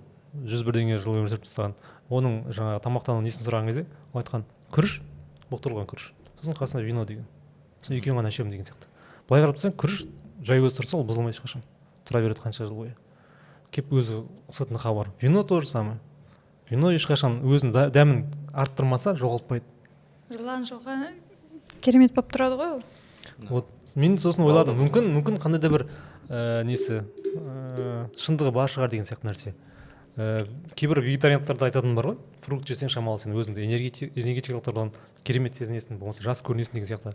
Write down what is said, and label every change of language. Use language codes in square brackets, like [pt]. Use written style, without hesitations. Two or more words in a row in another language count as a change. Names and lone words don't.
[kk] 101 жыл өмір сүріп тастаған. Оның жаңағы тамақтану несін сұраған кезде ол айтқан күріш, бұқтырылған күріш. Сосын қасында вино деген. Сосын екеуін ғана ішемін деген сияқты. Былай қарап тұрсаң, күріш жай өзі тұрса, ол бұзылмайды ешқашан. Тұра береді қанша жыл бойы. Кеп өзі ұқсатыны хабар. [ru] Вино то же самое. [kk] Вино ешқашан өзінің дәмін арттырмаса жоғалтпайды. Жылдан жылға керемет болып тұрады ғой ол. Вот мен сосын ойладым, мүмкін қандай да бір несі шындығы бар шығар деген сияқты нәрсе. Кейбір вегетариандықтарда айтатын бар ғой, фрукт жесең шамалы сен өзіңді энергетикалық тұрғыдан керемет сезінесің, болмаса жас көрінесің деген сияқты.